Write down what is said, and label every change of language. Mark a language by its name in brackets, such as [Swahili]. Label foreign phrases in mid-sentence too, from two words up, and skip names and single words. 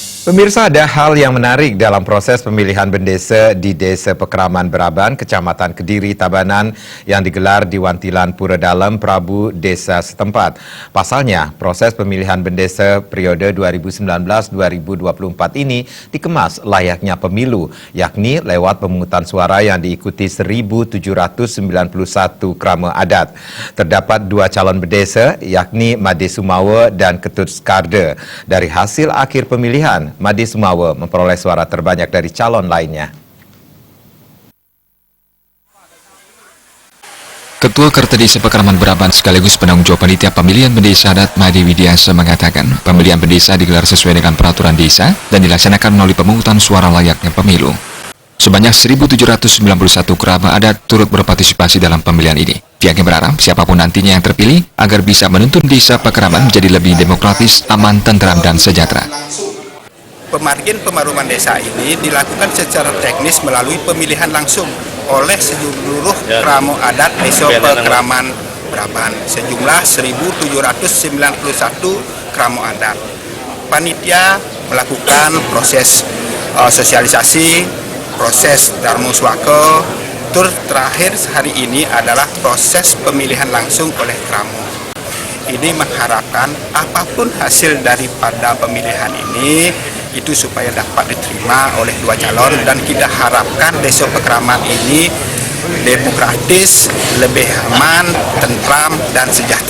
[Indonesian] Pemirsa, ada hal yang menarik dalam proses pemilihan bendesa di Desa Pekraman Braban, Kecamatan Kediri, Tabanan yang digelar di Wantilan Pura Dalam, Prabu Desa setempat. Pasalnya, proses pemilihan bendesa periode 2019-2024 ini dikemas layaknya pemilu, yakni lewat pemungutan suara yang diikuti 1.791 krama adat. Terdapat dua calon bendesa, yakni Made Sumawa dan Ketut Skarda. Dari hasil akhir pemilihan, Made Sumawa memperoleh suara terbanyak dari calon lainnya. Ketua Kerta Desa Pekraman Braban sekaligus penanggung jawab panitia pemilihan bendesa adat Made Widiasa mengatakan pemilihan bendesa digelar sesuai dengan peraturan desa dan dilaksanakan melalui pemungutan suara layaknya pemilu. Sebanyak 1.791 kerabat adat turut berpartisipasi dalam pemilihan ini. Pihaknya berharap siapapun nantinya yang terpilih agar bisa menuntun Desa Pekraman menjadi lebih demokratis, aman, tentram, dan sejahtera. Pemargin pemaruman desa ini dilakukan secara teknis melalui pemilihan langsung oleh seluruh kramo adat Desa Pekraman Braban sejumlah 1.791 kramo adat. Panitia melakukan proses sosialisasi, proses darmo swaka, terakhir hari ini adalah proses pemilihan langsung oleh kramo. Ini mengharapkan apapun hasil daripada pemilihan ini itu supaya dapat diterima oleh dua calon, dan kita harapkan Desa Pekraman ini demokratis, lebih aman, tentram, dan sejahtera.